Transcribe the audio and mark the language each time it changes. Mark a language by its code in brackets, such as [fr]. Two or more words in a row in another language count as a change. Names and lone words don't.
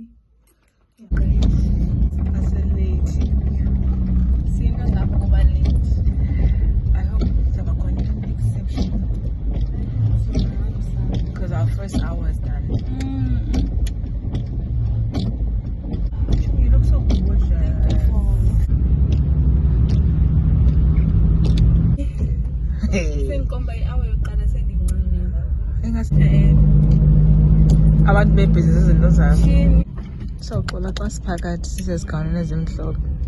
[en] Yeah, as a lady. I hope I'm going to make exception because our first hour is done. You look so gorgeous. [zu] Abantu bebhizi izinto zabo. [xh] So qola xa siphakathi sisezigawini ezimhlophe.